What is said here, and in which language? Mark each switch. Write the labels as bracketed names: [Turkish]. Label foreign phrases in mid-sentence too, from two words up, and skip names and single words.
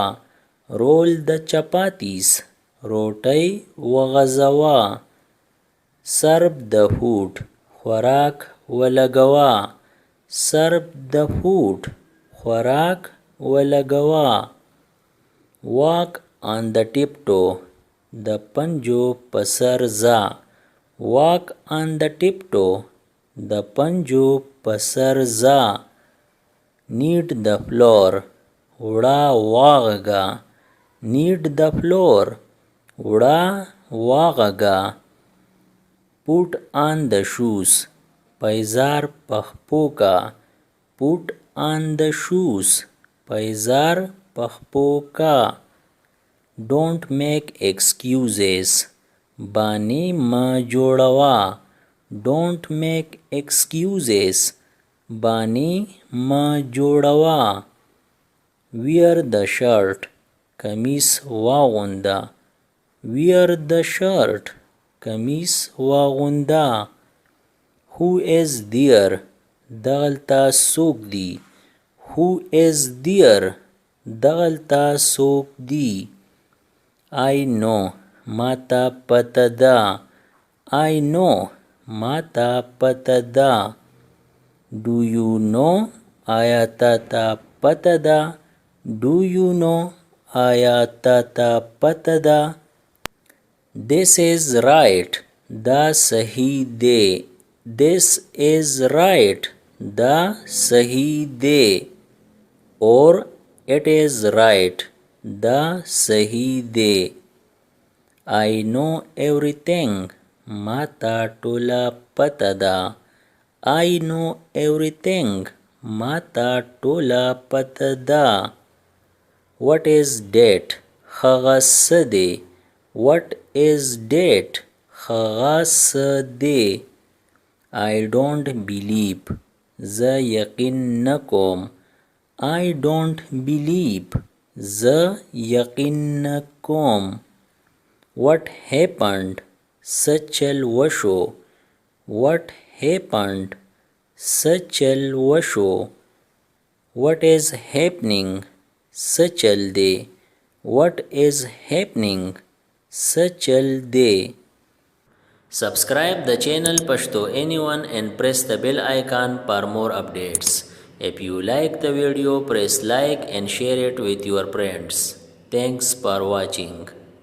[English] Roll the chapatis. [Pashto] روټۍ وغځوه. [English] Serve the food. [Pashto] خوراک ولګوه. [English] Serve the food. [Pashto] خوراک ولګوه. [English] Walk on the tiptoe. [Pashto] د پنجو په سر ځه. [English] Walk on the tiptoe. [Pashto] د پنجو په سر ځه. [English] Knead the floor. [Pashto] وړه واغږه. [English] Knead the floor. [Pashto] وړه واغږه. [English] Put on the shoes. [Pashto] پایزار پخپو کا. [English] Put on the shoes. [Pashto] پایزار پخپو کا. [English] Don't make excuses. [Pashto] بانې مه جوړوه. [English] Don't make excuses. [Pashto] بانې مه جوړوه. [English] Wear the shirt. [Pashto] کمیس واغونده. [English] Wear the shirt. [Pashto] کمیس واغونده. [English] Who is there? [Pashto] دغلته څوک دی؟ [English] Who is there? [Pashto] دغلته څوک دی؟ [English] I know. [Pashto] ماته پته ده. [English] I know. [Pashto] ماته پته ده. [English] Do you know? [Pashto] آیا تاته پته ده؟ [English] Do you know? [Pashto] آیا تاته پته ده؟ [English] This is right. [Pashto] دا صحیح دی. [English] This is right. [Pashto] دا صحیح دی. [English] Or it is right. [Pashto] دا صحیح دی. [English] I know everything. [Pashto] ماته ټوله پته ده. [English] I know everything. [Pashto] ماته ټوله پته ده. [English] What is date? [Pashto] هغه څه دی. [English] What is date? [Pashto] هغه څه دی. [English] I don't believe. [Pashto] زه یقین نه کوم. [English] I don't believe. [Pashto] زه یقین نه کوم. [English] What happened? [Pashto] څه چل وشو. [English] What happened? [Pashto] څه چل وشو. [English] What is happening? [Pashto] څه چل دی. [English] What is happening? [Pashto] څه چل دی. [English] Subscribe the channel Pashto Anyone and press the bell icon for more updates. If you like the video, press like and share it with your friends. Thanks for watching.